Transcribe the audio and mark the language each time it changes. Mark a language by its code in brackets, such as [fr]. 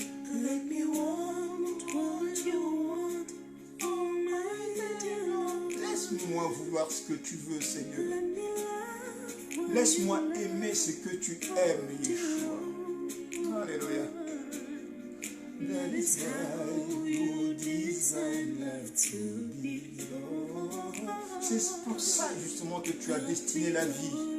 [en] Let me want what you want. Oh my Lord. [fr] Laisse-moi vouloir ce que tu veux, Seigneur. [en] Let me love. [fr] Laisse-moi aimer ce que tu aimes, Yeshua. Alléluia. [en] That is how you design life to be, Lord. [fr] C'est pour ça justement que tu as destiné la vie.